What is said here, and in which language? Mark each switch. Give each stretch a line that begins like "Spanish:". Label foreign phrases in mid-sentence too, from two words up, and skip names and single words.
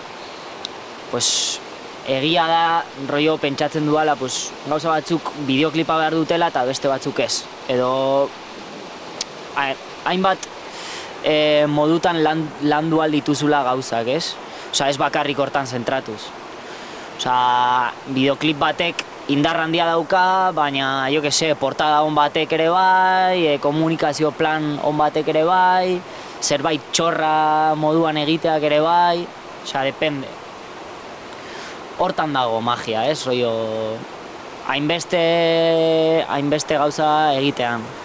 Basque: pues, egia da, rollo, pentsatzen dudala, pues, gauza batzuk bideoklipa behar dutela eta beste batzuk ez. Edo, hainbat modutan landu aldituzula gauzak, ez? Osea, ez bakarrik hortan zentratuz. Osea, bideoklip batek indar handia dauka, baina,
Spanish: jo que se,
Basque: portada on batek ere bai, komunikazio plan on batek ere bai, zerbait txorra moduan egiteak ere bai, osea, depende. Hortan dago magia, ez, rollo, hainbeste gauza egitean.